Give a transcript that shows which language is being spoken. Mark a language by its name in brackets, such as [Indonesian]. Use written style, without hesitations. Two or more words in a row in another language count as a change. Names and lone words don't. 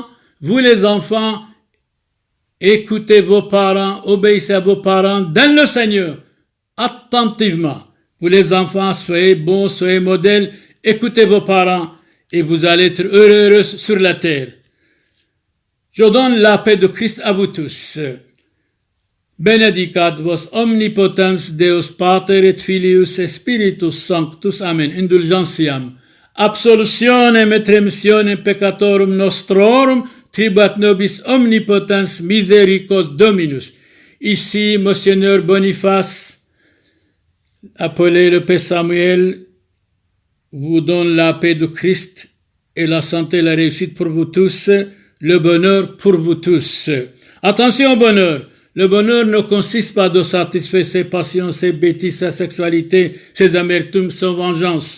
[French] Vous, les enfants, écoutez vos parents, obéissez à vos parents dans le Seigneur, attentivement. Vous, les enfants, soyez bons, soyez modèles, écoutez vos parents et vous allez être heureux sur la terre. Je donne la paix de Christ à vous tous. [Latin] Benedicat vos omnipotens Deus Pater et Filius et Spiritus Sanctus. Amen. Indulgentiam. Absolutionem et remissionem peccatorum nostrorum tribuat nobis omnipotens misericors Dominus. [French] Ici, Monseigneur Boniface, appelé le Père Samuel, vous donne la paix de Christ et la santé et la réussite pour vous tous. Le bonheur pour vous tous. Attention au bonheur. Le bonheur ne consiste pas de satisfaire ses passions, ses bêtises, sa sexualité, ses amertumes, son vengeance.